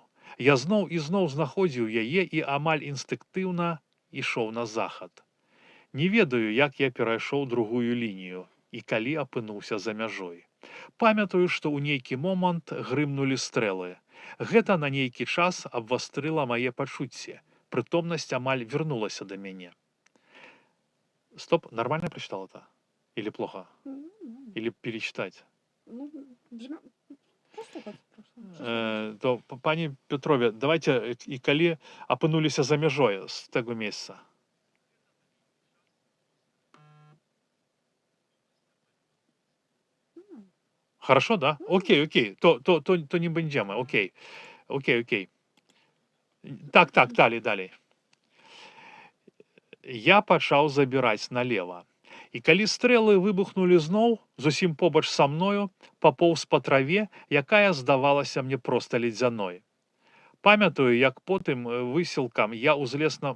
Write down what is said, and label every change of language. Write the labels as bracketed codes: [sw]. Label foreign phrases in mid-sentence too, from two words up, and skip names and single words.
[be] Я зноў і зноў знаходзіў яе і амаль інстынктыўна ішоў на захад. Не ведаю, як я перайшоў другую лінію і калі апынуўся за мяжой. Памятаю, што ў нейкі момант грымнулі стрэлы. Гэта на нейкі час абвастрыла мае пачуцці. Прытомнасць амаль вярнулася да мяне. [ru] Стоп, нормально прочитал это? Или плохо? Или перечитать? [be] То, пані Петрове, давайте, і калі апынуліся за мяжой з таго месца. [ru] Хорошо, да? Окей, окей. То не będziemy, окей. Окей, окей. Так, [be] далей. Я пачаў забіраць налева. І калі стрэлы выбухнулі зноў, зусім побач са мною, папоўз па траве, якая здавалася мне проста ледзяной. Памятаю, як потым высілкам я узлез на...